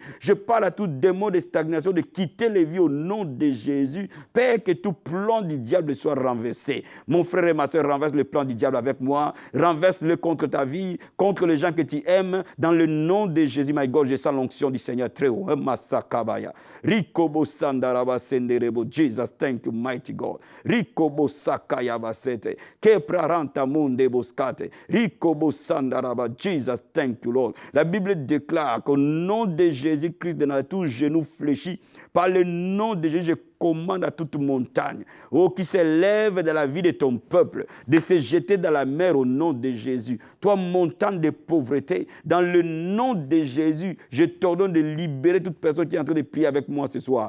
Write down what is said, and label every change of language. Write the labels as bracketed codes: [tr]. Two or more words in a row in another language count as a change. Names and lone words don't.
[fr] Je parle à tout démon de stagnation de quitter les vies au nom de Jésus. Père, que tout plan du diable soit renversé. Mon frère et ma soeur, renverse le plan du diable avec moi. Renverse-le contre ta vie, contre les gens que tu aimes. Dans le nom de Jésus, [en] my God, [fr] je sens l'onction du Seigneur très haut. Rikobo sandaraba senderebo. [en] Jesus, thank you, mighty God. Rikobo sakayaba sete. Kepraranta munde boskate. Rikobo sandaraba. Jesus, thank you, Lord. [fr] La Bible déclare qu'au nom de Jésus-Christ de Nazareth, tout genou fléchit. Par le nom de Jésus, je commande à toute montagne, oh, qui s'élève dans la vie de ton peuple, de se jeter dans la mer au nom de Jésus. Toi, montagne de pauvreté, dans le nom de Jésus, je t'ordonne de libérer toute personne qui est en train de prier avec moi ce soir.